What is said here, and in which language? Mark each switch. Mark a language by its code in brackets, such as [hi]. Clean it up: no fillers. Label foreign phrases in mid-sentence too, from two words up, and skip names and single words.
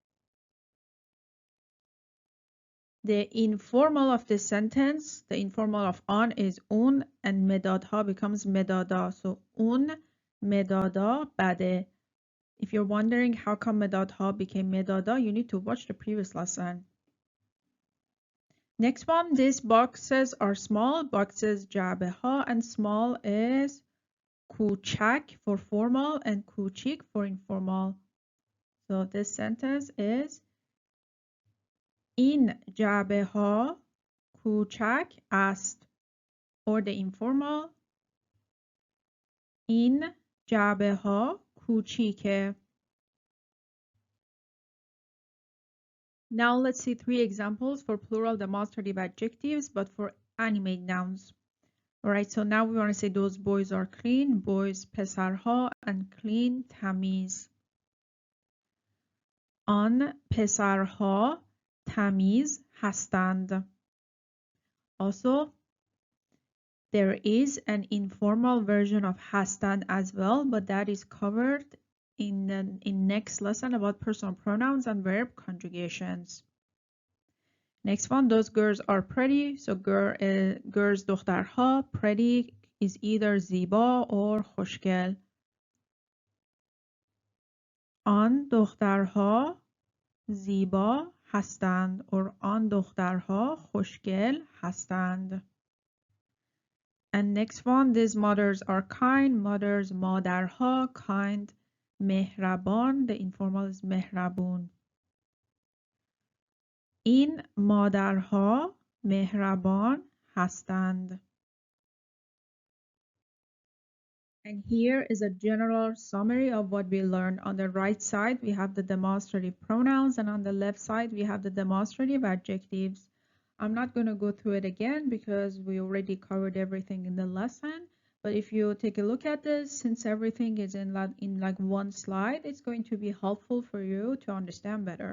[en] The informal of the sentence, the informal of on is un, and مدادها becomes مدادا. So [fa] اون مدادا بده. [en] If you're wondering how come مدادها became مدادا, you need to watch the previous lesson. Next one, these boxes are small. Boxes جعبه ها, and small is کوچک for formal and کوچیک for informal. So this sentence is [fa] این جعبه ها کوچک است. [en] Or the informal [fa] این جعبه ها کوچیکه. [en] Now let's see 3 examples for plural demonstrative adjectives, but for animate nouns. Alright, so now we want to say those boys are clean, boys پسرها, and clean تمیز. [fa] آن پسرها تمیز هستند. [en] Also, there is an informal version of هستند as well, but that is covered in next lesson about personal pronouns and verb conjugations. Next one, those girls are pretty. So girls دخترها, pretty is either زیبا or خوشگل. [fa] آن دخترها زیبا هستند or آن دخترها خوشگل هستند. [en] And next one, these mothers are kind. Mothers مادرها, kind مهربان. The informal is مهربون. [fa] این مادرها مهربان هستند. [en] And here is a general summary of what we learned. On the right side, we have the demonstrative pronouns, and on the left side, we have the demonstrative adjectives. I'm not going to go through it again because we already covered everything in the lesson. But if you take a look at this, since everything is in like one slide, it's going to be helpful for you to understand better.